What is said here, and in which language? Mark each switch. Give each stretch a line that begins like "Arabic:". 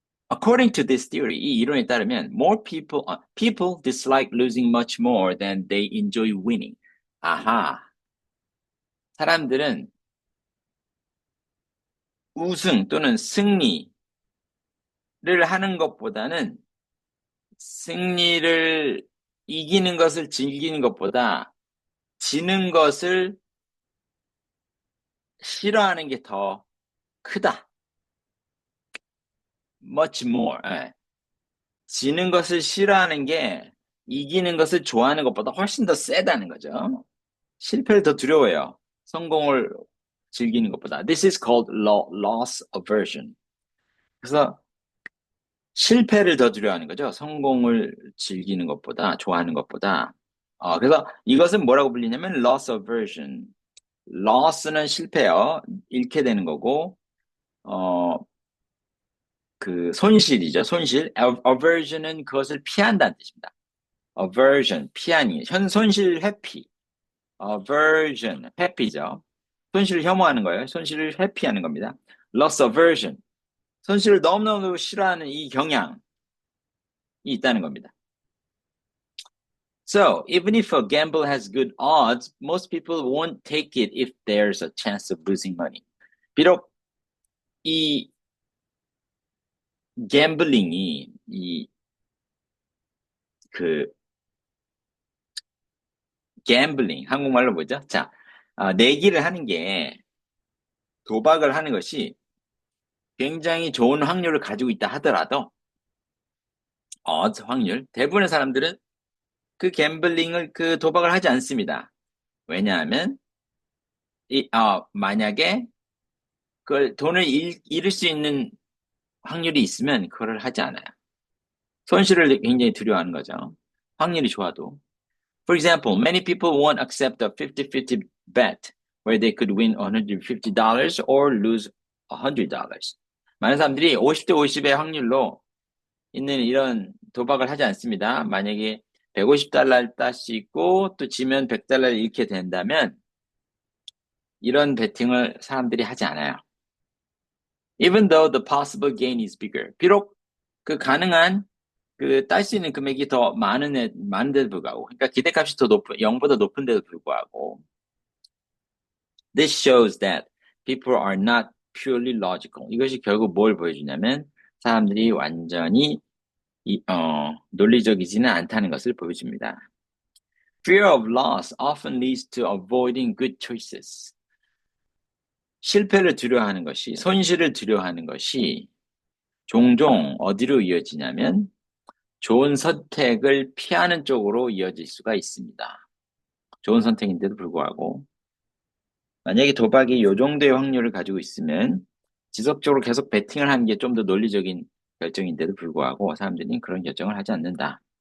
English: According to this theory,
Korean: 이 이론에 따르면
English: people dislike losing much more than they enjoy winning.
Korean: 아하. 사람들은 우승 또는 승리를 하는 것보다는 승리를 이기는 것을 즐기는 것보다 지는 것을 싫어하는 게 더 크다.
English: Much more.
Korean: 지는 것을 싫어하는 게 이기는 것을 좋아하는 것보다 훨씬 더 세다는 거죠. 실패를 더 두려워해요. 성공을 즐기는 것보다.
English: This is called loss aversion.
Korean: 그래서 실패를 더 두려워하는 거죠. 성공을 즐기는 것보다, 좋아하는 것보다. 그래서 이것은 뭐라고 불리냐면 loss aversion. loss는 실패요. 잃게 되는 거고, 그 손실이죠. 손실. aversion은 그것을 피한다는 뜻입니다. aversion, 피하니. 손실 회피. aversion, 회피죠. 손실을 혐오하는 거예요. 손실을 회피하는 겁니다. loss aversion, 손실을 너무너무 싫어하는 이 경향이 있다는 겁니다.
English: So, even if a gamble has good odds, most people won't take it if there's a chance of losing money.
Korean: 비록 이 gambling 그 gambling, 한국말로 뭐죠? 자, 내기를 하는 게, 도박을 하는 것이 굉장히 좋은 확률을 가지고 있다 하더라도, odds, 확률, 대부분의 사람들은 그 갬블링을, 그 도박을 하지 않습니다. 왜냐하면, 만약에 그걸 돈을 잃을 수 있는 확률이 있으면 그걸 하지 않아요. 손실을 굉장히 두려워하는 거죠. 확률이 좋아도.
English: For example, many people won't accept a 50-50 bet where they could win $150 or lose $100.
Korean: 많은 사람들이 50대 50의 확률로 있는 이런 도박을 하지 않습니다. 만약에 150달러를 딸 수 있고 또 지면 100달러를 잃게 된다면 이런 베팅을 사람들이 하지 않아요.
English: Even though the possible gain is bigger.
Korean: 비록 그 가능한 그 딸 수 있는 금액이 더 많은데도 불구하고, 그러니까 기대값이 더 높은, 0보다 높은데도 불구하고,
English: this shows that people are not purely logical.
Korean: 이것이 결국 뭘 보여주냐면 사람들이 완전히 논리적이지는 않다는 것을 보여줍니다.
English: Fear of loss often leads to avoiding good choices.
Korean: 실패를 두려워하는 것이, 손실을 두려워하는 것이 종종 어디로 이어지냐면 좋은 선택을 피하는 쪽으로 이어질 수가 있습니다. 좋은 선택인데도 불구하고 만약에 도박이 이 정도의 확률을 가지고 있으면 지속적으로 계속 베팅을 하는 게 좀 더 논리적인 결정인데도 불구하고 사람들이 그런 결정을 하지 않는다.